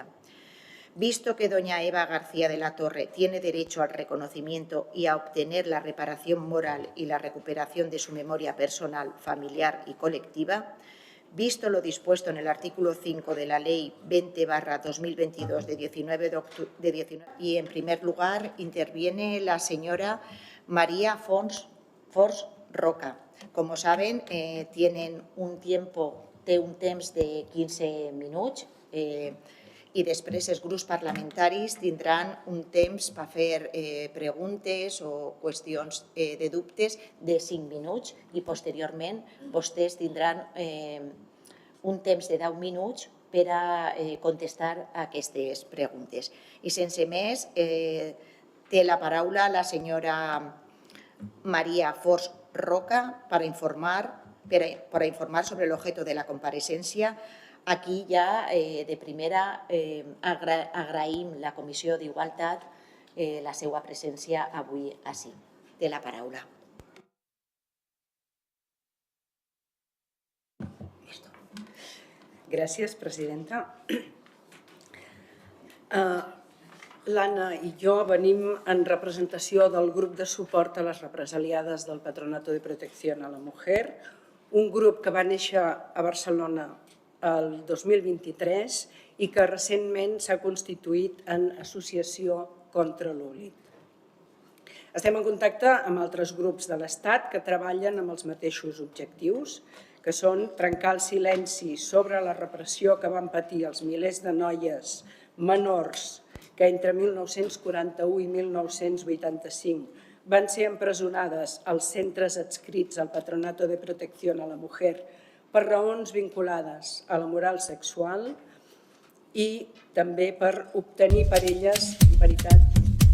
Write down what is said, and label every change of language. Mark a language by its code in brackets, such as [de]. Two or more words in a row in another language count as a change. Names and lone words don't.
[es] Visto que doña Eva García de la Torre tiene derecho al reconocimiento y a obtener la reparación moral y la recuperación de su memoria personal, familiar y colectiva, visto lo dispuesto en el artículo 5 de la Ley 20/2022 de 19 de octubre de 19, y en primer lugar interviene la señora María Fors Roca. Como saben, tienen un [ca] temps de 15 minuts i després els grups parlamentaris tindran un temps per fer preguntes o qüestions de dubtes de 5 minuts i posteriorment vostès tindran un temps de 10 minuts per a contestar aquestes preguntes. I sense més, té la paraula la senyora María Forns Roca [es] para informar sobre el objeto de la comparecencia. [ca] Aquí ja de primera agraïm la Comissió d'Igualtat la seva presència avui ací. Té la paraula. Gràcies, presidenta. L'Anna i jo venim en representació del grup de suport a les represaliades del Patronato de Protección a la Mujer, un grup que va néixer a Barcelona el 2023 i que recentment s'ha constituït en Associació contra l'Oblit. Estem en contacte amb altres grups de l'Estat que treballen amb els mateixos objectius, que són trencar el silenci sobre la repressió que van patir els milers de noies menors que entre 1941 i 1985 van ser empresonades als centres adscrits al Patronato de Protección a la Mujer per raons vinculades a la moral sexual i també per obtenir per elles, en veritat,